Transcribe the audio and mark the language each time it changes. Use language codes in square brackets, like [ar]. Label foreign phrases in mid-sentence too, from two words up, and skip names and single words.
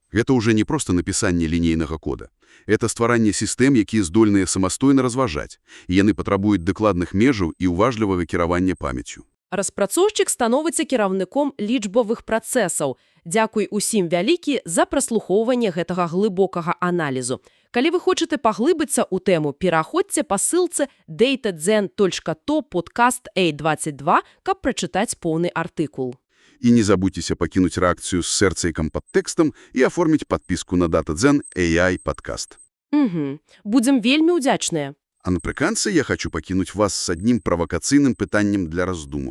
[be] Гэта ўжо не проста напісанне лінейнага кода. Это стваранне сістэм, якія здольныя самастойна разважаць, і яны патрабуюць дакладных межаў і ўважлівага кіравання памяццю. Распрацоўшчык становіцца кіраўніком лічбавых працэсаў. Дзякуй усім вялікі за праслухоўванне гэтага глыбокага аналізу. Калі вы хочаце паглыбіцца ў тэму, пераходзьце па ссылцы datazen.to подкаст A22, каб прачытаць поўны артыкул. І не забудзьцеся пакінуць рэакцыю з сэрцайкам пад тэкстам і аформіць падпіску на Datazen AI падкаст. Будзем вельмі ўдзячныя. А напрыканцы я хочу пакінуць вас з аднім правакацыйным пытаннем для раздуму.